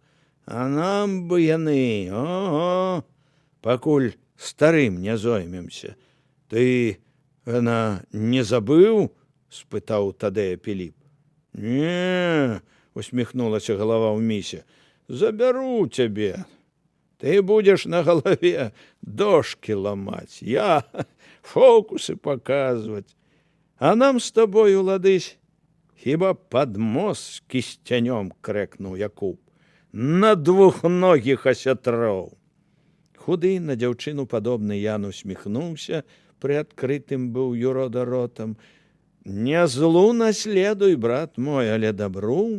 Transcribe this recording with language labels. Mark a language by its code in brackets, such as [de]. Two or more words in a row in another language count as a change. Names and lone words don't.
[be] А нам бы яны, ого, пакуль старым не зоймемся. Ты, яна, не забыў? Спытаў Тадея Піліп. Не, усміхнулася галава ў місе. Забяру цябе. [ru] Ты будешь на голове дошки ломать, я фокусы показывать. А нам с тобою, [be] ладысь, хіба под мост кістянём, крэкнуў Якуб. На двухногіх асятроў. Худы на дзяўчыну падобны Ян усміхнуўся, прыадкрытым быў юрода ротам. Не злу наследуй, брат мой, але добру.